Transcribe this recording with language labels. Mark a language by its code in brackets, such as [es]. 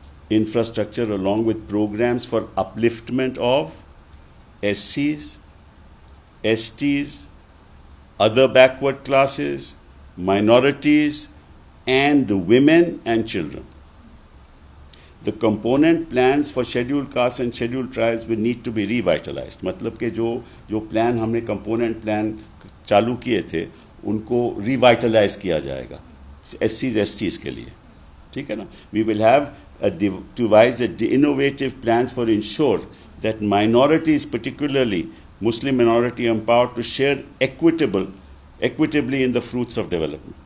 [en] infrastructure, along with programs for upliftment of SCs, STs, other backward classes, minorities, and women and children. The component plans for scheduled castes and scheduled tribes will need to be revitalized. [hi] मतलब कि जो plan हमने component plan चालू किए थे उनको revitalise किया जाएगा SCs, STs के लिए, ठीक है ना। [en] We will have devise innovative plans for ensure that minorities, particularly Muslim minority, empowered to share equitably in the fruits of development.